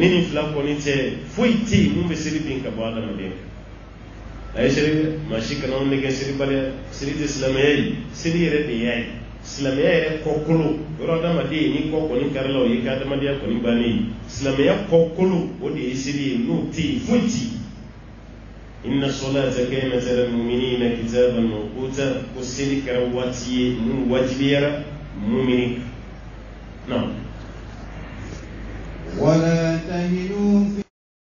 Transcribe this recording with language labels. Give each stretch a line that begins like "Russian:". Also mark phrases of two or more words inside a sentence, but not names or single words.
Bambara: ni nin fila kɔni tɛ foyi tɛ yen mun bɛ seli bin ka bɔ adamaden kan a ye seli dɛ maa si kana anw nɛgɛ selibaliya seli tɛ silamɛya ye seli yɛrɛ de y'a ye silamɛya yɛrɛ kɔkolo yɔrɔ adamaden ni kɔ kɔni karila o ye ka adamadenya kɔni bannen ye silamɛya kɔkolo o de ye seli ye n'o tɛ yen foyi tɛ yen
Arabic: إن الصلاة كانت على المؤمنين كتابا موقوتا
Bambara: ko seli kɛra waati ye mun wajibiyara mumini kan.
Arabic: ولا تهنوا